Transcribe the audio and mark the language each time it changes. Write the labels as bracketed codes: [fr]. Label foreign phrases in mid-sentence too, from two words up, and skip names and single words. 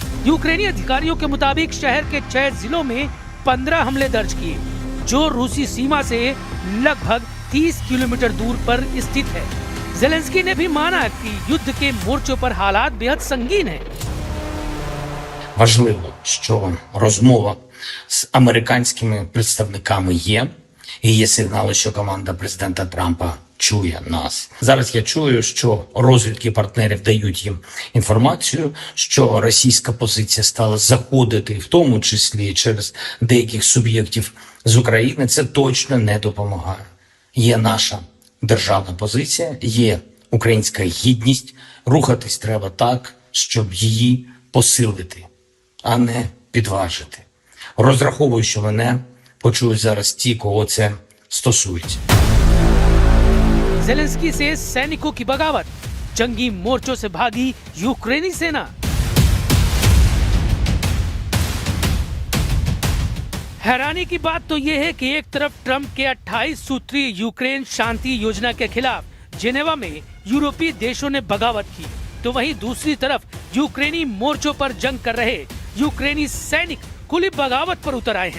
[hi] यूक्रेनी अधिकारियों के मुताबिक शहर के 6 जिलों में 15 हमले दर्ज किए, जो रूसी सीमा से लगभग 30 किलोमीटर दूर पर स्थित है। जेलेंस्की ने भी माना कि युद्ध के मोर्चों पर हालात बेहद संगीन हैं। [uk] Важливо, що розмова з американськими представниками є. І є сигнали, що команда президента Трампа чує нас. Зараз я чую, що розвідки партнерів дають їм інформацію, що російська позиція стала заходити, в тому числі через деяких суб'єктів з України. Це точно не допомагає. Є наша державна позиція, є українська гідність. Рухатись треба так, щоб її посилити, а не підважити. Розраховую, що мене почують зараз ті, кого це стосується. [hi] जेलेंस्की से सैनिकों की बगावत, जंगी मोर्चों से भागी यूक्रेनी सेना। हैरानी की बात तो यह है कि एक तरफ ट्रंप के 28 सूत्रीय यूक्रेन शांति योजना के खिलाफ जेनेवा में यूरोपीय देशों ने बगावत की, तो वहीं दूसरी तरफ यूक्रेनी मोर्चों पर जंग कर रहे यूक्रेनी सैनिक खुली बगावत पर उतर आए हैं।